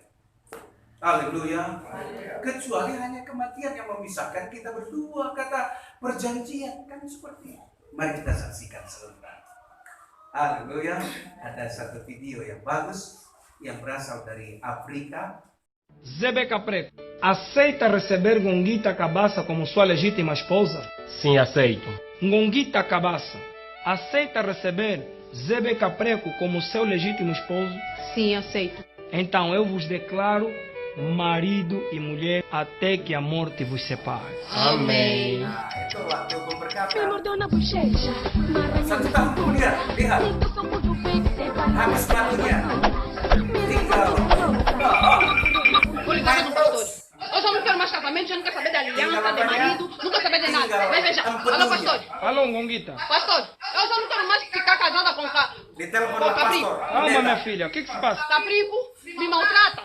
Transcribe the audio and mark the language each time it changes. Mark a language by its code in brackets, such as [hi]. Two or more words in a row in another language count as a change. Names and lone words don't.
[id] Haleluya. Kecuali hanya kematian yang memisahkan kita berdua, kata perjanjian kan seperti itu. Mari kita saksikan sebentar. Haleluya. Ada satu video yang bagus yang berasal dari Afrika. [pt] Zebeca Preto, aceita receber Gonguita Cabaça como sua legítima esposa? Sim, aceito. Gonguita Cabaça, aceita receber Zebeca Preto como seu legítimo esposo? Sim, aceito. Então eu vos declaro marido e mulher até que a morte vos separe. Amém. [id] Itulah hukum [pt] Me [id] berkata. [pt] mordeu na bochecha. [id] 1 tahun kemudian, lihat, habis matinya. Tinggal. [pt] Vou ligar para os pastores. Eu já não quero mais casamento, já não quero saber de aliança, de marido, não quero saber de nada. Vem veja. Alô, pastor. Alô, Gonguita. Pastor, eu já não quero mais ficar casada com [id] Ditelepon [pt] com [id] oleh [pt] Caprico. [id] pastor. [pt] Calma, minha filha, o que se passa? Caprico me maltrata.